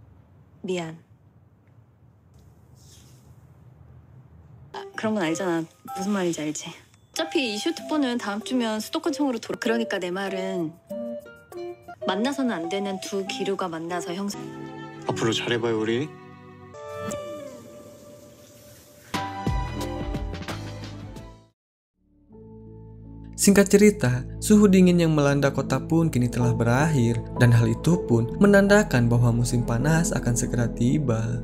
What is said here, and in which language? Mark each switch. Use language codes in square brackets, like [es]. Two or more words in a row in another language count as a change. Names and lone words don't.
[ko] 미안. 그런 건 알잖아. 무슨 말인지 알지? 어차피 이 슈트폰은 다음 주면 수도권청으로 돌아. 그러니까 내 말은 만나서는 안 되는 두 기류가 만나서 형성. 앞으로 잘해봐요 우리. [id] Singkat cerita, suhu dingin yang melanda kota pun kini telah berakhir dan hal itu pun menandakan bahwa musim panas akan segera tiba.